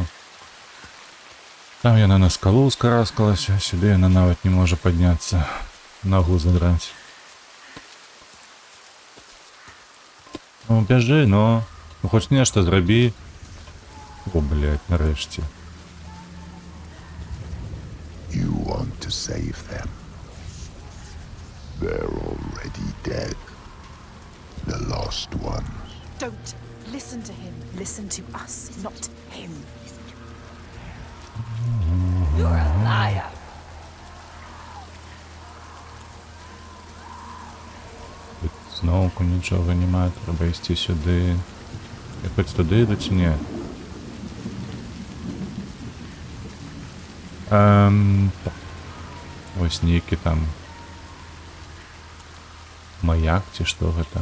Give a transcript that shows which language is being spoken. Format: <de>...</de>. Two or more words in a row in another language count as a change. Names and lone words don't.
<be>Там яна на скалу скараскалася, сюды яна нават не можа падняцца. Ногу задраць. Ну, бяжы, ну хоць нешта зрабі. О, блядь, нарэшце.</be> <en>You want to save them. They're already dead. The lost ones. Don't listen to him. Listen to us, not him. You're a liar.</en> <be>Тут зноўку нічога няма, трэба ісці сюды. Я хоць туды іду ці не? Вось нейкі там маяк ці што гэта?</be>